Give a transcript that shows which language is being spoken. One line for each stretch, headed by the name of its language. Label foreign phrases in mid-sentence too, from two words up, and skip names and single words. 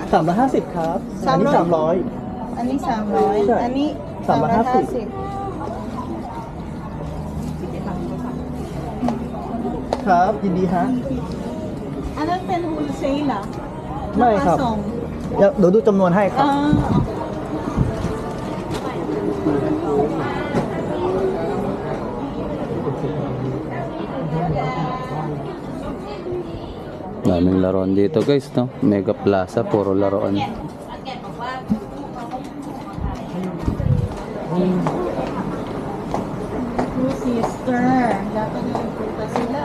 Thai: 350 ครับ อันนี้300 อันนี้300 อันนี้ 350 350 ครับยินดีฮะ อันนั้นเป็นฮูลเซลเหรอ ไม่ครับ ส่ง เดี๋ยวดูจำนวนให้ครับ
Filipino: Daming laruan dito guys, no? Mega Plaza, puro laruan. Sister, dapat nagpunta sila.